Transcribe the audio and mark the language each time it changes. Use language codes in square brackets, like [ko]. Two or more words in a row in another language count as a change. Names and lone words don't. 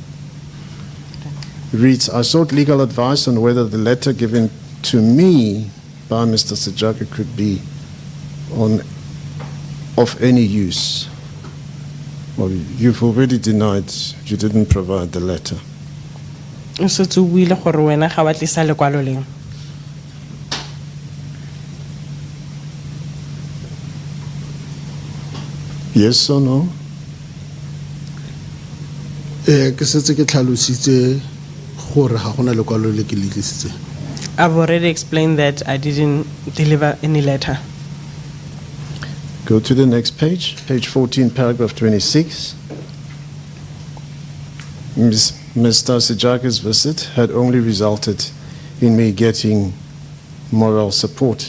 [en] Reads, I sought legal advice on whether the letter given to me by Mr. Segapo could be of any use. Well, you've already denied you didn't provide the letter. [tn] So to wile gore wena ga wa tlisa lekwalo leng. [en] Yes or no? [tn] Ke setse ke tlhalositse gore ga gona lekwalo le ke le tlisitseng. [en] I've already explained that I didn't deliver any letter. Go to the next page, page 14, paragraph 26. Mr. Segapo's visit had only resulted in me getting moral support.